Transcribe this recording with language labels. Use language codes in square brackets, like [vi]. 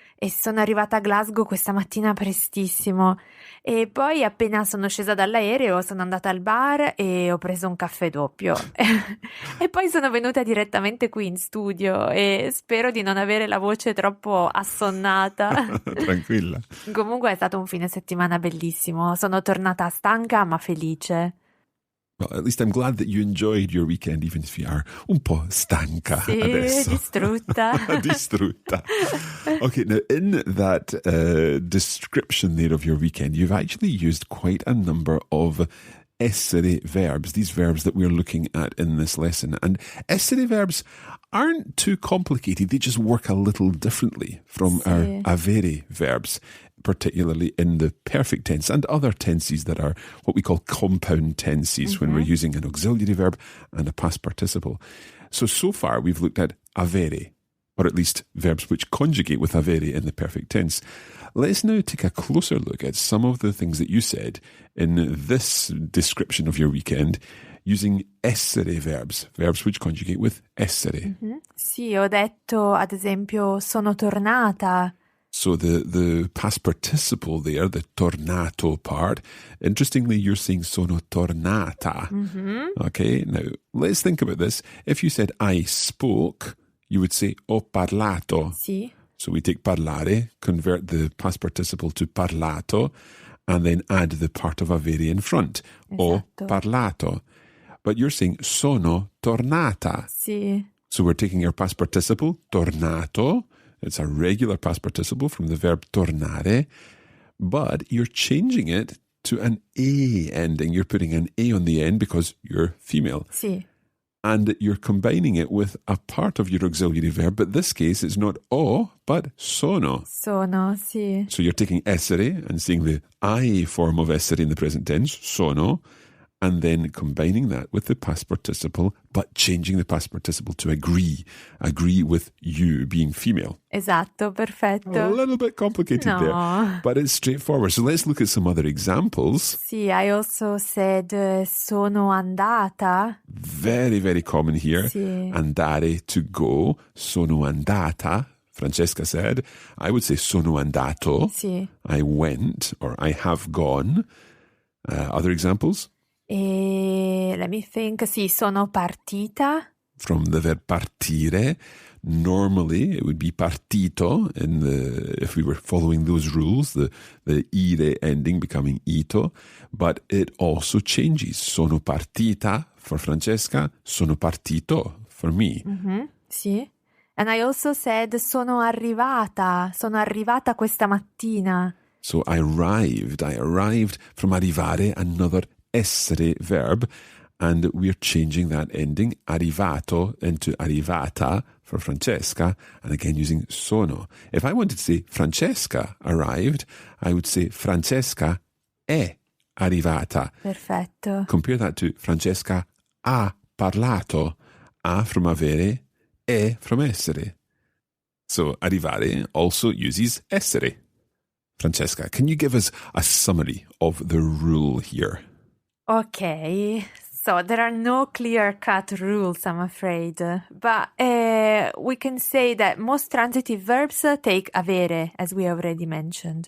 [it] E sono arrivata a Glasgow questa mattina prestissimo e poi appena sono scesa dall'aereo sono andata al bar e ho preso un caffè doppio e poi sono venuta direttamente qui in studio e spero di non avere la voce troppo assonnata. Tranquilla. Comunque è stato un fine settimana bellissimo, sono tornata stanca ma felice. [en] Well, at least I'm glad that you enjoyed your weekend, even if you are un po' stanca [it] Sì, adesso. distrutta. Distrutta. [en] Okay, now in that description there of your weekend, you've actually used quite a number of essere verbs, these verbs that we're looking at in this lesson. And essere verbs aren't too complicated, they just work a little differently from our avere verbs, particularly in the perfect tense and other tenses that are what we call compound tenses when we're using an auxiliary verb and a past participle. So far we've looked at avere, or at least verbs which conjugate with avere in the perfect tense. Let's now take a closer look at some of the things that you said in this description of your weekend using essere verbs, verbs which conjugate with essere. [it] Sì, ho detto ad esempio sono tornata. [en] So the past participle there, the tornato part, interestingly, you're saying sono tornata. Okay, now let's think about this. If you said I spoke, you would say ho parlato. [it] Sì. [en] So we take parlare, convert the past participle to parlato, and then add the part of avere in front. [it] Ho parlato. [en] But you're saying sono tornata. [it] Sì. [en] So we're taking our past participle, tornato. It's a regular past participle from the verb tornare. But you're changing it to an A ending. You're putting an A on the end because you're female. [it] Sì. [en] And you're combining it with a part of your auxiliary verb, but this case it's not o, but sono. [it] Sono, sì. [en] So you're taking essere and seeing the I form of essere in the present tense, sono, and then combining that with the past participle, but changing the past participle to agree with you being female. [it] Esatto, perfetto. [en] A little bit complicated there, but it's straightforward. So let's look at some other examples. Sì, I also said sono andata. Very, very common here. [it] Sì. [en] Andare, to go. Sono andata. Francesca said. I would say sono andato. [it] Sì. [en] I went, or I have gone. Other examples? Let me think. Sì, sono partita. From the verb partire. Normally, it would be partito if we were following those rules, the ire ending becoming ito, but it also changes. [it] Sono partita for Francesca, sono partito for me. Mm-hmm. Sì. [en] And I also said sono arrivata questa mattina. So I arrived from arrivare, another essere verb, and we're changing that ending, arrivato, into arrivata for Francesca, and again using sono. If I wanted to say Francesca arrived, I would say Francesca è arrivata. [it] Perfetto. [en] Compare that to Francesca ha parlato. A from avere, è from essere. So arrivare also uses essere. Francesca, can you give us a summary of the rule here? Okay, so there are no clear-cut rules, I'm afraid, but we can say that most transitive verbs take avere, as we already mentioned.